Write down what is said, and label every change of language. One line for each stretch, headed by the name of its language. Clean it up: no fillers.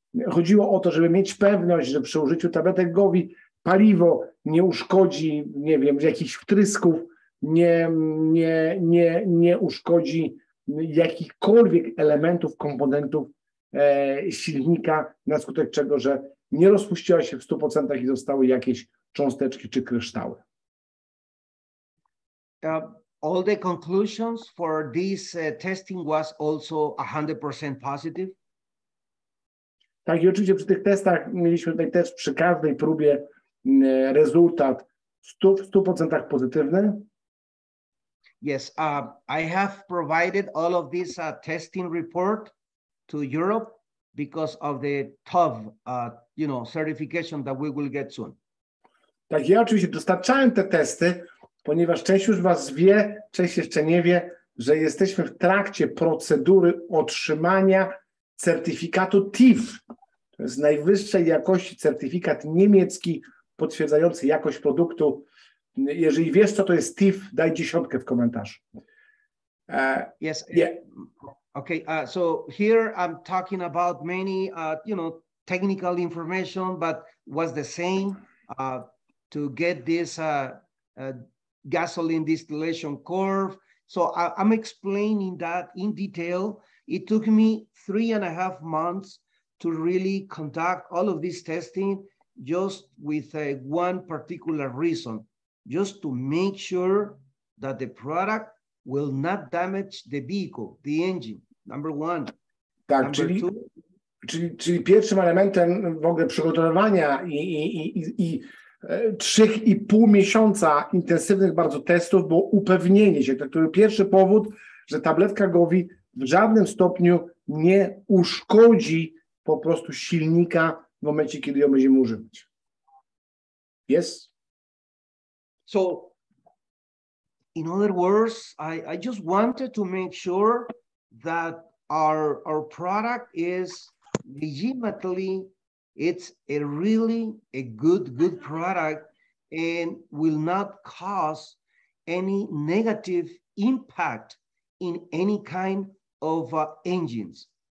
Polish: Chodziło o to, żeby mieć pewność, że przy użyciu tabletek GOVI paliwo nie uszkodzi, nie wiem, jakichś wtrysków, nie uszkodzi jakichkolwiek elementów, komponentów silnika, na skutek czego, że nie rozpuściła się w 100% i zostały jakieś cząsteczki czy kryształy.
English: All the conclusions for this testing was also 100% positive.
Polish: Tak, i oczywiście przy tych testach mieliśmy tutaj też przy każdej próbie rezultat w 100% pozytywny.
English: Yes, I have provided all of this testing report to Europe because of the TÜV, certification that we will get soon.
Polish: Tak, ja oczywiście dostarczałem te testy, ponieważ część już was wie, część jeszcze nie wie, że jesteśmy w trakcie procedury otrzymania certyfikatu TÜV. To jest najwyższej jakości certyfikat niemiecki potwierdzający jakość produktu. Jeżeli wiesz, co to jest TÜV, daj 10 w komentarzu.
English: Yes. Yeah. Okay. So here I'm talking about many, technical information, but was the same to get this gasoline distillation curve. So I'm explaining that in detail. It took me 3.5 months to really conduct all of this testing just with one particular reason, just to make sure that the product will not damage the vehicle, the engine, number one.
Polish: Tak,
English: number two,
Polish: czyli pierwszym elementem w ogóle przygotowywania i 3,5 miesiąca intensywnych bardzo testów było upewnienie się, to był pierwszy powód, że tabletka GOVI w żadnym stopniu nie uszkodzi po prostu silnika w momencie, kiedy ją będziemy używać.
English: Yes? So, in other words, I just wanted to make sure that our product is legitimately, it's a really a good product and will not cause any negative impact in any kind of engines,